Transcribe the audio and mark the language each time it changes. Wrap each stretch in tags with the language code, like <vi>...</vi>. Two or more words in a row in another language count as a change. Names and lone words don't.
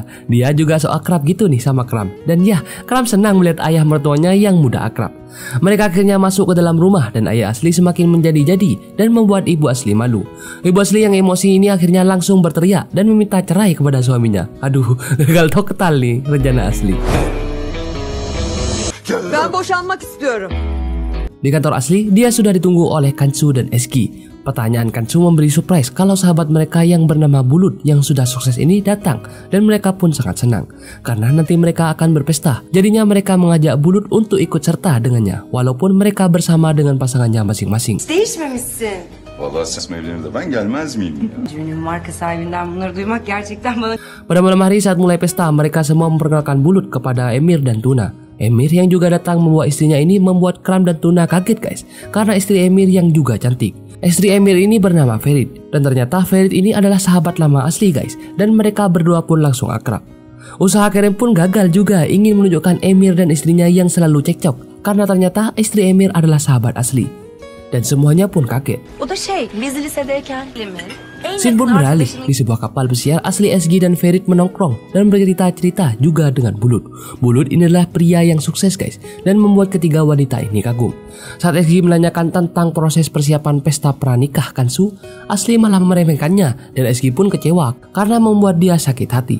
<id>Dia juga so akrab gitu nih sama Kram. Dan ya, Kram senang melihat ayah mertuanya yang muda akrab. Mereka akhirnya masuk ke dalam rumah dan ayah Asli semakin menjadi-jadi dan membuat ibu Asli malu. Ibu Asli yang emosi ini akhirnya langsung berteriak dan meminta cerai kepada suaminya. Aduh, gagal total nih rencana Asli.</id> <tr>Ben boşanmak istiyorum.</tr> <id>Di kantor Asli, dia sudah ditunggu oleh Kansu dan Eski. Pertanyaan Kansu memberi surprise kalau sahabat mereka yang bernama Bulut yang sudah sukses ini datang, dan mereka pun sangat senang karena nanti mereka akan berpesta. Jadinya mereka mengajak Bulut untuk ikut serta dengannya, walaupun mereka bersama dengan pasangannya masing-masing.</id> <tr>Değişmemişsin. Vallahi ses mevlimde ben gelmez miyim ya? Düğünün marka sahibinden bunları duymak gerçekten bana...</tr> <id>Pada malam hari saat mulai pesta, mereka semua memperkenalkan Bulut kepada Emir dan Tuna. Emir yang juga datang membawa istrinya ini membuat Kram dan Tuna kaget guys, karena istri Emir yang juga cantik. Istri Emir ini bernama Ferit, dan ternyata Ferit ini adalah sahabat lama Asli guys, dan mereka berdua pun langsung akrab. Usaha Kerem pun gagal juga, ingin menunjukkan Emir dan istrinya yang selalu cekcok, karena ternyata istri Emir adalah sahabat Asli. Dan semuanya pun kaget.</id> <tr>O da biz lisedeyken</tr> <id>Scene pun beralih di sebuah kapal pesiar. Asli, SG dan Ferit menongkrong dan bercerita-cerita juga dengan Bulut. Bulut ini adalah pria yang sukses guys, dan membuat ketiga wanita ini kagum. Saat SG menanyakan tentang proses persiapan pesta pranikah Kansu, Asli malah meremehkannya dan SG pun kecewa karena membuat dia sakit hati.</id>